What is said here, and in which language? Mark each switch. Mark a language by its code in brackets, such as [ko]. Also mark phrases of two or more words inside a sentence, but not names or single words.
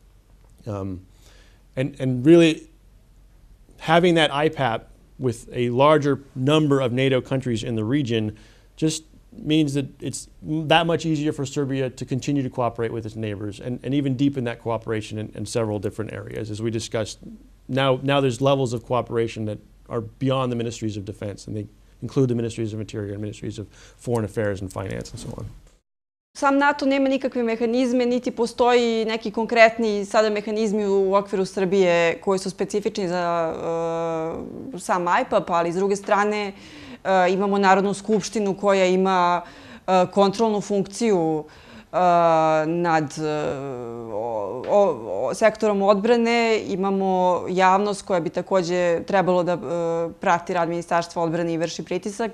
[en] And really having that IPAP with a larger number of NATO countries in the region just means that it's that much easier for Serbia to continue to cooperate with its neighbors and even deepen that cooperation in several different areas. As we discussed, now there's levels of cooperation that are beyond the ministries of defense, and they include the ministries of interior and ministries of foreign affairs and finance and so on. [sr] Sam NATO nema nikakve mehanizme, niti postoji neki konkretni sada mehanizmi u okviru Srbije koji su specifični za sam IPAP, ali s druge strane imamo Narodnu skupštinu koja ima kontrolnu funkciju nad sektorom odbrane, imamo javnost koja bi takođe trebalo da prati rad Ministarstva odbrane i vrši pritisak.